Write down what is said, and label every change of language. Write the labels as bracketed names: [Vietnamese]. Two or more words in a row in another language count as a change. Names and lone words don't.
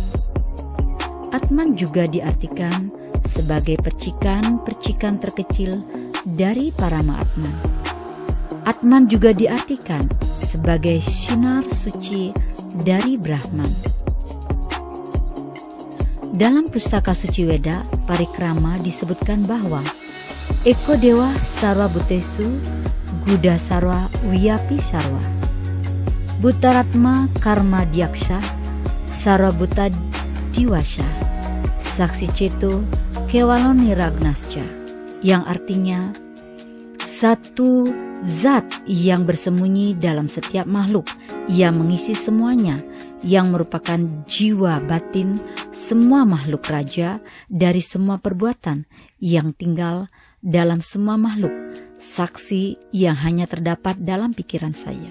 [Indonesian] Atman juga diartikan sebagai percikan-percikan terkecil dari Parama Atman. Atman juga diartikan sebagai sinar suci dari Brahman. Dalam Pustaka Suci Weda Parikrama disebutkan bahwa [Sanskrit] Eko Dewa Sarwa Bhutesu Guda Sarwa Wiyapi Sarwa Bhutaratma Karma Diaksha Sarwa Bhuta Diwasha Saksi Ceto Kewalon Niragnascha, [Indonesian] yang artinya satu zat yang bersembunyi dalam setiap makhluk, yang mengisi semuanya, yang merupakan jiwa batin semua makhluk raja dari semua perbuatan yang tinggal dalam semua makhluk, saksi yang hanya terdapat dalam pikiran saya.